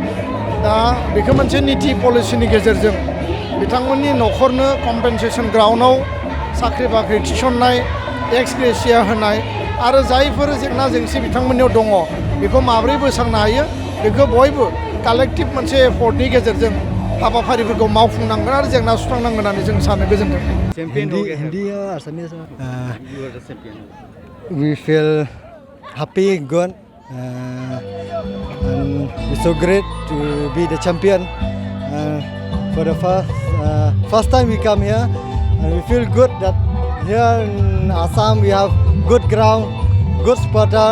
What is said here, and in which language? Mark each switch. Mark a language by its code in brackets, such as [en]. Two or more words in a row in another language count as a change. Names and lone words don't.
[brx] दा बेखौ मोनसे निति पलिसिनि गेजेरजों बिथांमोननि नखरनो [en] compensation ground [brx] साख्रि बाख्रि थिसननाय, [en] ex gratia [brx] होनाय आरो जायफोर जेंना जेंसि बिथांमोननियाव दङ बेखौ माबोरै बोस्रांनो हायो बेखौ बयबो कालेक्टिभ मोनसे एफर्टनि गेजेरजों हाबाफारिफोरखौ मावफुंनांगोन आरो जेंना सुस्रांनांगोन होननानै जों सानो। गोजोन्थों। [en] We feel happy, good, and it's so great to be the champion. For the first time we come here, and we feel good that here in Assam we have good ground, good supporter.